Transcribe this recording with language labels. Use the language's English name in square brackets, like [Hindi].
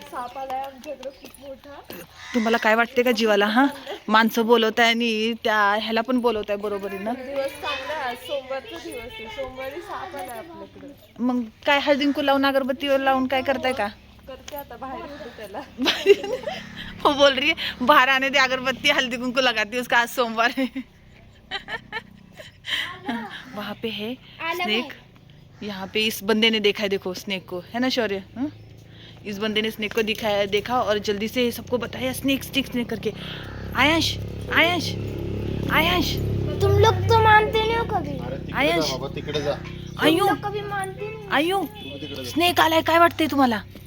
[Marathi] साप आलाय आमच्याकडे खूप मोठा. तुम्हाला काय वाटते का जीवाला? हा, माणसं बोलवत आहे आणि त्या ह्याला पण बोलवत आहे बरोबरीनं. दिवस चांगला आहे, आज सोमवारचा दिवस आहे. सोमवारी साप आलाय आपल्याकडे. मग काय हळदीकुंकू लावून अगरबत्ती लावून काय करताय का? करते आता, बाहेर होते त्याला. [Hindi] वो बोल रही है बाहर आने दे, अगरबत्ती हल्दी कुंकू लगाती है उसका, आज सोमवार है। वहाँ पे है स्नेक। यहाँ पे इस बंदे ने देखा है, देखो स्नेक को, है ना शौर्य? इस बंदे ने स्नेक को दिखाया, देखा और जल्दी से सबको बताया स्नेक स्नेक स्नेक करके। आयंश आयंश आयंश, तुम लोग तो मानते नहीं हो कभी। आयंश तुम आयु लोग कभी मानते नहीं। [Marathi] आयु, स्नेक आलाय, काय वाटतंय तुम्हाला?